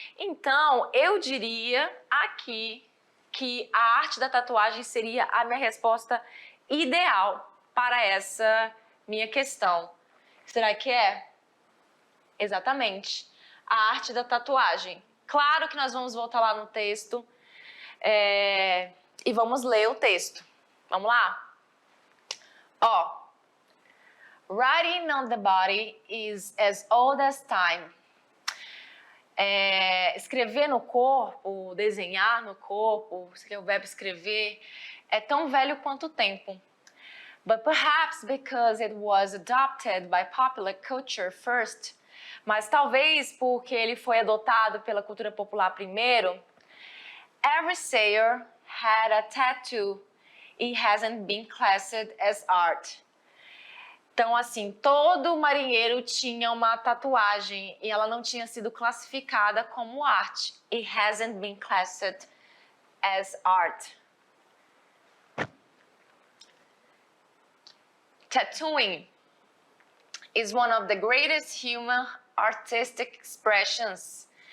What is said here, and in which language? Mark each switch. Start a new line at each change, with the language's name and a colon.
Portuguese: Então, eu diria aqui que a arte da tatuagem seria a minha resposta ideal para essa minha questão. Será que é? Exatamente. A arte da tatuagem. Claro que nós vamos voltar lá no texto e vamos ler o texto. Vamos lá? Ó.
English: Writing on the body is as old as time.
Portuguese: Escrever no corpo, desenhar no corpo, o verbo escrever, é tão velho quanto o tempo.
English: But perhaps because it was adopted by popular culture first,
Portuguese: mas talvez porque ele foi adotado pela cultura popular primeiro,
English: every sailor had a tattoo. It hasn't been classed as art.
Portuguese: Então, assim, todo marinheiro tinha uma tatuagem e ela não tinha sido classificada como arte.
English: It hasn't been classified as art. Tattooing is one of the greatest human artistic expressions.